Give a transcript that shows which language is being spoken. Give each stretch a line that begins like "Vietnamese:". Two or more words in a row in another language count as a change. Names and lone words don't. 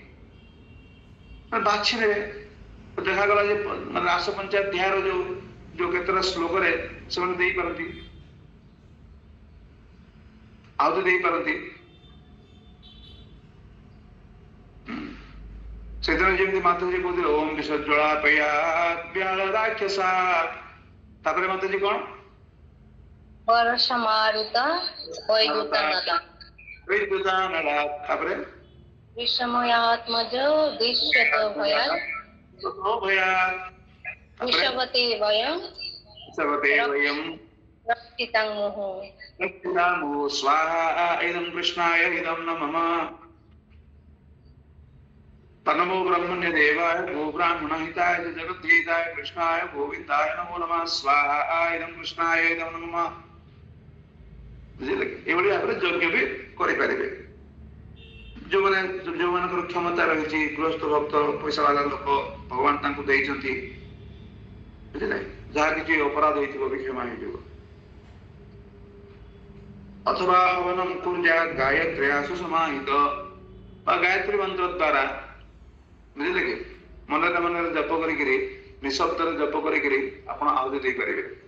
Odia: ବାଛି ନେବେ ଦେଖାଗଲା ଯେ ରାସ ପଞ୍ଚାଧ୍ୟାୟର ଯୋଉ କେତେଟା ଶ୍ଲୋକରେ ସେମାନେ ଦେଇପାରନ୍ତି ଆହୁତି ଦେଇପାରନ୍ତି ସେଦିନ ଯେମିତି ମାତାଜୀ କହୁଥିଲେ
Sanskrit: ଓಂ ବିସଜ୍ଜଳା ପୟା ରାକ୍ଷସା
Odia: ତାପରେ ମାତାଜୀ କଣ
Sanskrit: वर्षमारुता वैदुतनदा
Odia: ତାପରେ
Sanskrit: विषमयात्मज दृश्यत भयात् विषवते वयं रक्षितं मुहुः स्वाहा इदं कृष्णाय इदं न मम तन्नमो ब्रह्मण्य देवाय गो ब्राह्मण हिताय जगद्धिताय कृष्णाय गोविन्दाय नमो नमः स्वाहा इदं कृष्णाय इदं न मम
Odia: ଏଭଳି ଭାବରେ ଯଜ୍ଞ ବି କରିପାରିବେ ଯୋଉମାନଙ୍କର କ୍ଷମତା ରହିଛି ଗୃହସ୍ଥ ଭକ୍ତ ପଇସା ବାଲା ଲୋକ ଭଗବାନ ତାଙ୍କୁ ଦେଇଛନ୍ତି ବୁଝିଲେ ଯାହା କିଛି ଅପରାଧ ହେଇଥିବ ବି କ୍ଷମା ହେଇଯିବ ଅଥବା
Sanskrit: ହବନଂ କୁର୍ଯାତ୍ ଗାୟତ୍ର୍ୟାସୁ ସମାହିତ
Odia: ବା ଗାୟତ୍ରୀ ମନ୍ତ୍ର ଦ୍ୱାରା ବୁଝିଲେ କି ମନରେ ମନରେ ଜପ କରିକିରି ନିଃଶବ୍ଦରେ ଜପ କରିକିରି ଆପଣ ଆହୁତି ଦେଇପାରିବେ